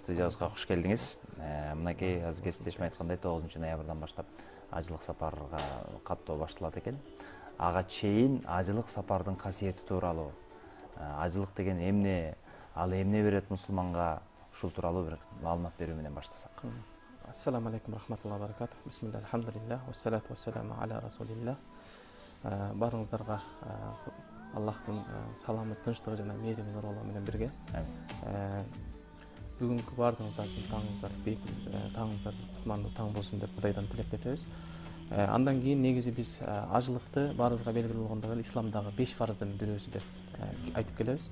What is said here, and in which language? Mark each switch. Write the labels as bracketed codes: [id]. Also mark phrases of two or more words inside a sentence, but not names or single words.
[ky] Студиябызга кош келдиңиз. Мынакей азыр кесиптешим айткандай 9-ноябрдан баштап ажылык сапарга каттоо башталат экен. Ага чейин ажылык сапардын касиети тууралуу, ажылык деген эмне, ал эмне берет мусулманга, ушул тууралуу бир маалымат берүү менен баштасак. [ar] السلام عليكم رحمة الله بركاته. بسم الله، الحمد لله، والصلاة والسلام على رسول الله. [ky] Барыңыздарга Аллахтын саламы, тынчтыгы жана мээрими нурулугу менен бирге. Бүгүнкү бардыгыңыздардын таңыңыздар кутмандуу таң болсун деп Кудайдан тилеп кетебиз. Андан кийин негизи биз ажылыкты баарыбызга белгилүү болгондой эле исламдагы 5 фарздын бирөөсү деп айтып келебиз.